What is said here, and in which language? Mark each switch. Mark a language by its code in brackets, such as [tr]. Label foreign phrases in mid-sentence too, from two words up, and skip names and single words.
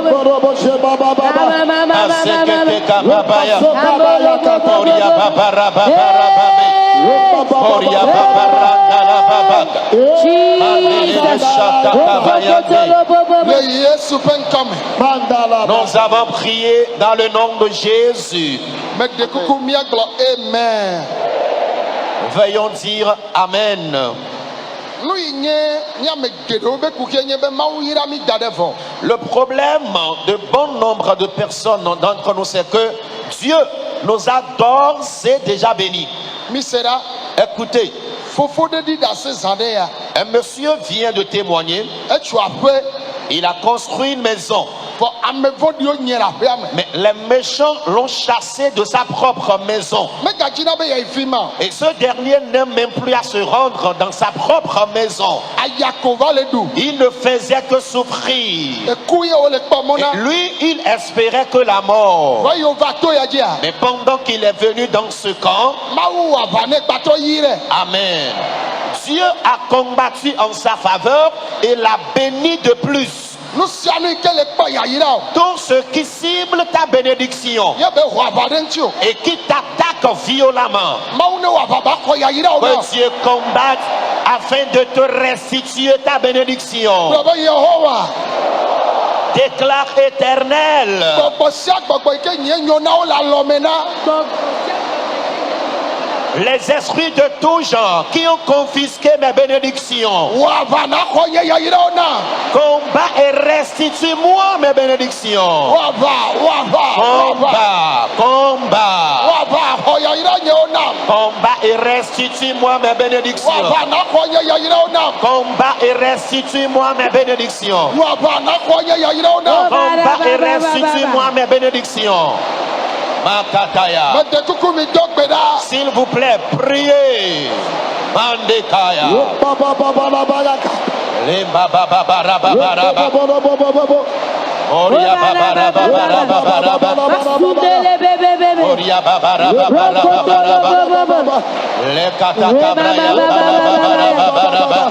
[ee] Asekete kababaya. Oria babarabarababe. Oria babarandalababaka. Mandele shata kabayande. le Yesu ƒe ŋkɔme [fr] Nous avons prié dans le nom de Jésus. [ee] mede kuku míagblɔ amen [fr] Veuillons dire Amen. [ee] nu yi nye míame geɖewo be kukie nye be mawu yra mi da ɖe vɔ [fr] Le problème de bon nombre de personnes d'entre nous, c'est que Dieu nous a d'ores et déjà bénis. [ee] mi se ɖa [fr] Écoutez, [ee] fofo ɖe ɖi ɖe ase zã ɖe ya [fr] un monsieur vient de témoigner. [ee] etso aƒe [fr] Il a construit une maison. [ee] vɔ ame vɔ̃ɖiwo nye le aƒea me. [fr] Mais les méchants l'ont chassé de sa propre maison. [ee] Megadzina be yeyi fi ma. [fr] Et ce dernier n'aime même plus à se rendre dans sa propre maison. [ee] Aya ko va le ɖu. [fr] Il ne faisait que souffrir. [ee] Eku ye wole kpɔ mɔ [fr] Et [ee] na. [fr] lui, il espérait que la mort. [ee] Vɔ yewo va to ya dzia. [fr] Mais pendant qu'il est venu dans ce camp, [ee] Mawu wɔ aʋa ne gbatɔ yi ɖe. [fr] Amen, Dieu a combattu en sa faveur et l'a béni de plus. [ee] Nu sia nu yi ke le kpɔ yayira o. [fr] Tous ceux qui ciblent ta bénédiction [ee] Ye be wɔ aʋa ɖe ŋuti o. [fr] et qui t'attaquent violemment, [ee] Mawu ne wɔ aʋa ba xɔ yayira o na. [fr] que Dieu combatte afin de te restituer ta bénédiction. [ee] Gblɔ be Yehowa. [fr] Déclare éternel. [ee] Gbɔgbɔ sia gbɔgbɔ yi ke nye nyo na wo le alɔme na. [fr] Les esprits de tout genre qui ont confisqué mes bénédictions, [ee] Wɔ aʋa na xɔ nye yayira o na. [fr] combat et restitue-moi mes bénédictions. [ee] Wɔ aʋa. [fr] Combat, combat, [ee] Wɔ aʋa xɔ yayira nye wo na. [fr] combat et restitue-moi mes [ee] Wɔ [fr] bénédictions. [ee] aʋa na xɔ nye yayira o na. [fr] Combat et restitue-moi mes bénédictions. [ee] Wɔ aʋa na xɔ nye yayira o na. [fr] Combat et restitue-moi mes bénédictions. Makataya. [ee] Mede kuku mi do gbe ɖa. [fr] S'il vous plaît, priez. Mandekaya. Limba baba bara baba bara. Oria baba bara baba bara. Oria baba bara baba bara. Le kataka braya baba bara bara.